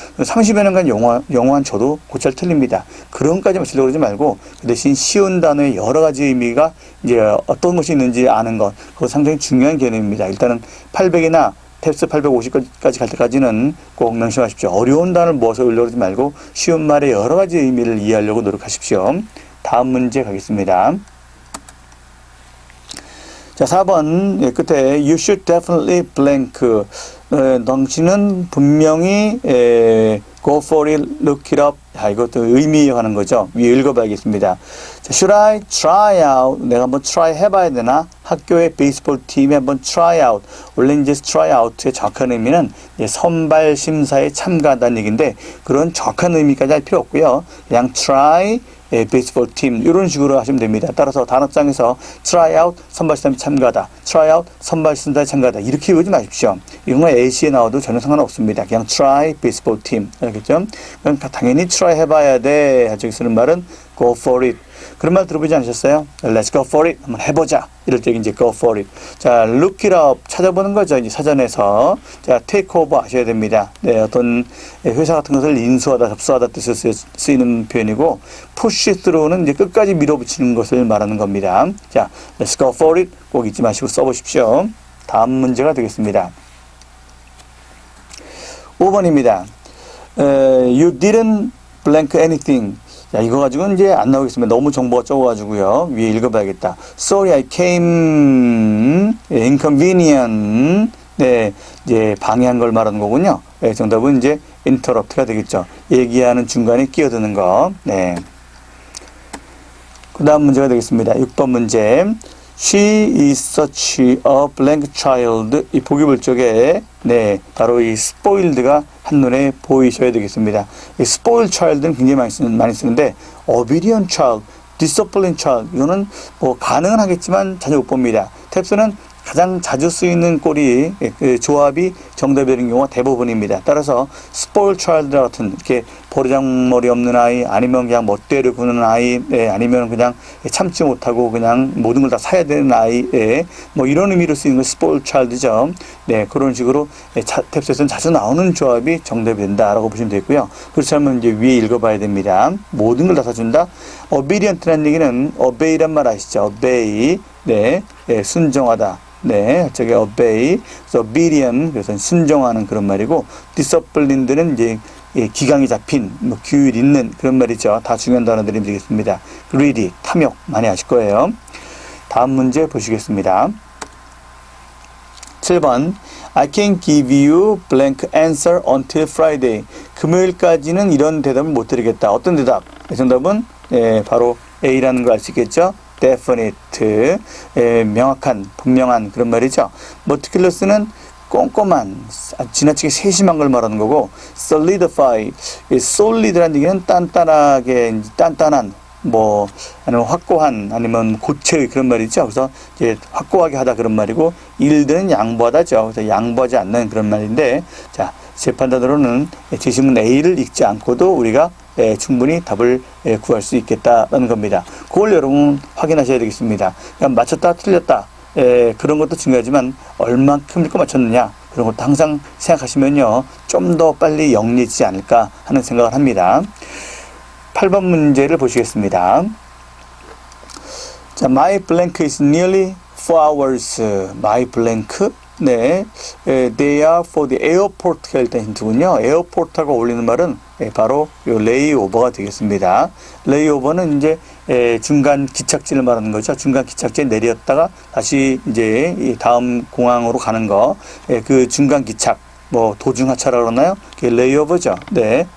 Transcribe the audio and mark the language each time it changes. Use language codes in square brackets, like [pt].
[ko] 30여 년간 영어한 저도 곧잘 틀립니다. 그런 것까지 맞추려고 그러지 말고 그 대신 쉬운 단어의 여러 가지 의미가 이제 어떤 것이 있는지 아는 것 그거 상당히 중요한 개념입니다. 일단은 800이나 탭스 850까지 갈 때까지는 꼭 명심하십시오. 어려운 단어를 모아서 외우려고 그러지 말고 쉬운 말의 여러 가지 의미를 이해하려고 노력하십시오. 다음 문제 가겠습니다. 자, 4번 끝에 [en] You should definitely blank. [ko] 당신은 분명히 [en] go for it, look it up. [ko] 이것도 의미하는 거죠. 위에 읽어봐야겠습니다. [en] 자, should I try out? [ko] 내가 한번 try 해봐야 되나? 학교의 베이스볼 팀에 한번 try out. 원래 이제 try out의 정확한 의미는 선발 심사에 참가한다는 얘기인데 그런 정확한 의미까지 할 필요 없고요. 그냥 try 베이스볼 팀 이런 식으로 하시면 됩니다. 따라서 단어장에서 try out 선발심사에 참가하다, try out 선발심사에 참가하다 이렇게 외우지 마십시오. 이런 거 AC에 나와도 전혀 상관없습니다. 그냥 try 베이스볼 팀 알겠죠? 그럼 당연히 try 해봐야 돼. 저기 쓰는 말은 go for it. 그런 말 들어보지 않으셨어요? [en] Let's go for it. [ko] 한번 해보자. 이럴 때 이제 [en] go for it. [ko] 자, look it up. 찾아보는 거죠. 이제 사전에서. 자, take over 하셔야 됩니다. 네, 어떤 회사 같은 것을 인수하다, 접수하다 뜻을 쓰이는 표현이고, push through는 이제 끝까지 밀어붙이는 것을 말하는 겁니다. [en] 자, let's go for it. [ko] 꼭 잊지 마시고 써보십시오. 다음 문제가 되겠습니다. 5번입니다. [en] You didn't blank anything. [ko] 자, 이거 가지고는 이제 안 나오겠습니다. 너무 정보가 적어가지고요. 위에 읽어봐야겠다. [en] Sorry, I came inconvenient. [ko] 네, 이제 방해한 걸 말하는 거군요. 네, 정답은 이제 interrupt가 되겠죠. 얘기하는 중간에 끼어드는 거. 네. 그 다음 문제가 되겠습니다. 6번 문제. [en] She is such a blank child. [ko] 이 보기물 쪽에 네, 바로 이 spoiled가 한눈에 보이셔야 되겠습니다. 이 spoiled child는 굉장히 많이 쓰는데 obedient child, disciplined child 이거는 뭐 가능은 하겠지만 자주 못 봅니다. 탭스는 가장 자주 쓰이는 꼴이 그 조합이 정답이 되는 경우가 대부분입니다. 따라서 spoiled child 같은 이렇게 버르장머리 없는 아이, 아니면 그냥 멋대로 구는 아이, 아니면 그냥 참지 못하고 그냥 모든 걸 다 사야 되는 아이, 뭐 이런 의미로 쓰이는 건 spoiled child죠. 네, 그런 식으로 탭스에서는 자주 나오는 조합이 정답이 된다라고 보시면 되고요. 그렇지 않으면 이제 위에 읽어봐야 됩니다. 모든 걸 다 사준다. obedient라는 얘기는 obey란 말 아시죠? obey, 네, 순종하다. 네, 저게 obey, 그래서 obedient, 그래서 순종하는 그런 말이고, disciplined는 이제 기강이 잡힌, 뭐 규율 있는 그런 말이죠. 다 중요한 단어들이 되겠습니다. greedy, 탐욕 많이 아실 거예요. 다음 문제 보시겠습니다. 7번. [en] I can give you blank answer until Friday. [ko] 금요일까지는 이런 대답을 못 드리겠다. 어떤 대답? 정답은 바로 A라는 걸 알 수 있겠죠. definite, 명확한, 분명한 그런 말이죠. meticulous는 꼼꼼한, 지나치게 세심한 걸 말하는 거고, solidify, solid라는 얘기는 단단하게, 단단한, 뭐, 아니면 확고한, 아니면 고체의 그런 말이죠. 그래서 이제 확고하게 하다 그런 말이고, 일들은 양보하다죠. 그래서 양보하지 않는 그런 말인데, 자, 제 판단으로는 제시문 A를 읽지 않고도 우리가 충분히 답을 구할 수 있겠다라는 겁니다. 그걸 여러분 확인하셔야 되겠습니다. 그냥 맞췄다 틀렸다 그런 것도 중요하지만 얼만큼 읽고 맞췄느냐 그런 것도 항상 생각하시면요 좀 더 빨리 영리해지지 않을까 하는 생각을 합니다. 8번 문제를 보시겠습니다. [en] 자, my blank is nearly 4 hours. my blank 네, they are for the airport가 [ko] 일단 힌트군요. airport하고 어울리는 말은 바로 요 레이오버가 되겠습니다. 레이오버는 이제 중간 기착지를 말하는 거죠. 중간 기착지에 내렸다가 다시 이제 이 다음 공항으로 가는 거, 그 중간 기착, 뭐 도중하차라고 그러나요? 그게 레이오버죠. 네.